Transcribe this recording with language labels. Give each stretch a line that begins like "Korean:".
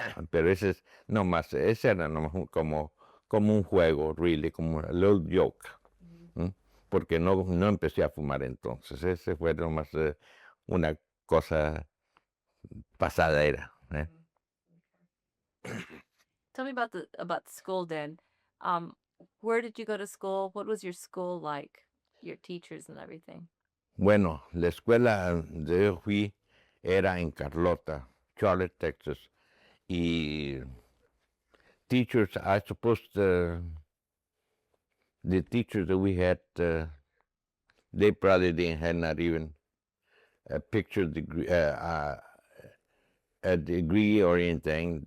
Spanish: Pero ese era nomás como un juego, really, como
English: a little joke.
Spanish: Porque no empecé a fumar entonces. Ese fue nomás una cosa pasadera.
English: Tell me about school, then. Where did you go to school? What was your school like? Your teachers and everything.
Spanish: Bueno, la escuela donde yo fui era en Carlota, Charlotte, Texas.
English: Y teachers, I suppose the teachers that we had, they probably didn't have not even a picture degree, a degree or anything.